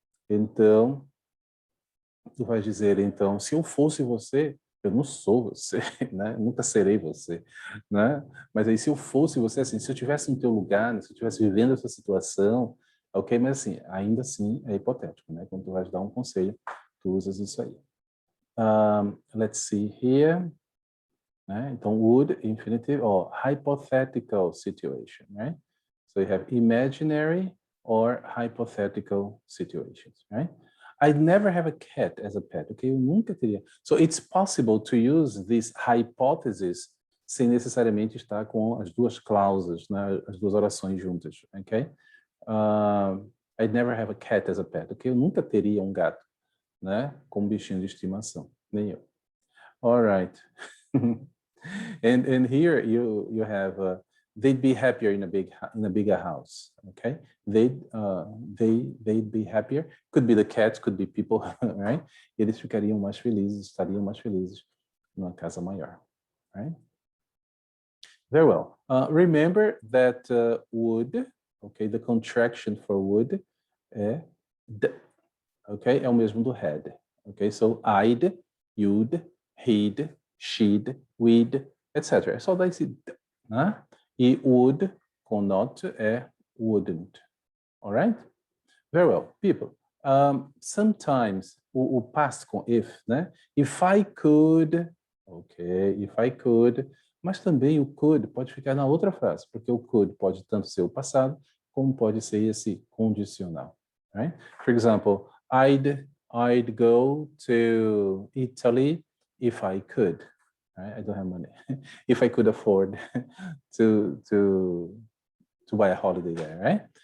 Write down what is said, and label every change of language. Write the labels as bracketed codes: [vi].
[pt] Então, tu vai dizer, então, se eu fosse você, eu não sou você, né? Eu nunca serei você, né? Mas aí, se eu fosse você, assim, se eu estivesse no teu lugar, né? Se eu estivesse vivendo essa situação, ok? Mas assim, ainda assim é hipotético, né? Quando tu vais dar um conselho, tu usas isso aí. [en] Let's see here. Né? Então, would, infinitive, or hypothetical situation, right? So you have imaginary or hypothetical situations, right? I'd never have a cat as a pet, okay? [pt] Eu nunca teria. [en] So it's possible to use this hypothesis [pt] sem necessariamente estar com as duas cláusulas, né? As duas orações juntas, okay? [en] I'd never have a cat as a pet, [pt] okay? Eu nunca teria um gato, né? Como bichinho de estimação, nem eu. [en] All right. And here you have they'd be happier in a bigger house. Okay, they'd be happier. Could be the cats, could be people, right? [pt] Eles ficariam mais felizes, estariam mais felizes numa casa maior, right? [en] Very well. Remember that would, okay, the contraction for would é d, okay, [pt] é o mesmo do [en] had. Okay, so I'd, you'd, he'd, she'd, we'd, etc. [pt] É só dar esse d, [en] né? E would com not é wouldn't. All right? Very well, people. [pt] Sometimes, o past com if, né? [en] If I could, ok, if I could, [pt] mas também o could pode ficar na outra frase, porque o could pode tanto ser o passado, como pode ser esse condicional, right? [en] For example, I'd go to Italy if I could, right? I don't have money. If I could afford to buy a holiday there, right?